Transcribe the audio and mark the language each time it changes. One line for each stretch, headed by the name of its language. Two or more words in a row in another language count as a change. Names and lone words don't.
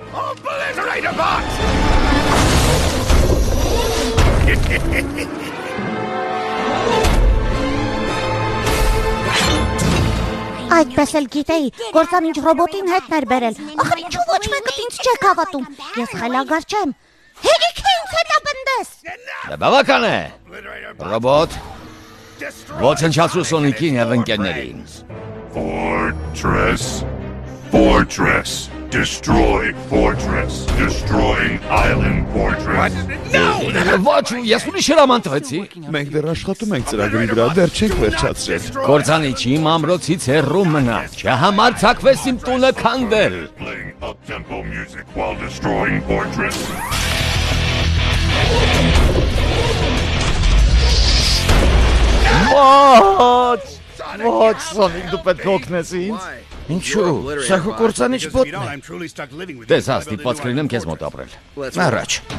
Armenian: Այդպես էլ գիտեի, կործանիչ ռոբոտին հետներ բերել։ Ախր ինչու ոչ մեկը ինձ չեք հավատում։ Ես խելագար չեմ։ Հերիք է ինձ հետապնդես։ Բավական է։ Ռոբոտ, ոչնչացրու Սոնիկին եւ ընկերներին։
English: Fortress. Destroy fortress. Destroying island fortress.
Armenian: Ոչ, ես ուրիշ հրաման տվեցի։ Մենք դեռ աշխատում ենք ծրագրի վրա, դեռ չենք վերջացրել։ Կործանիչի իմ ամրոցից հեռու մնա, չհամարձակվես իմ տունը քանդել։
English: Playing up-tempo music while destroying fortress.
Armenian: Ոչ, Սոնիկ, դու պետք է օգնես ինձ։ Ինչու, սա քո կործանիչ բոտն է։ Տես հա, ստիպված կլինեմ քեզ մոտ ապրել։ Առաջ։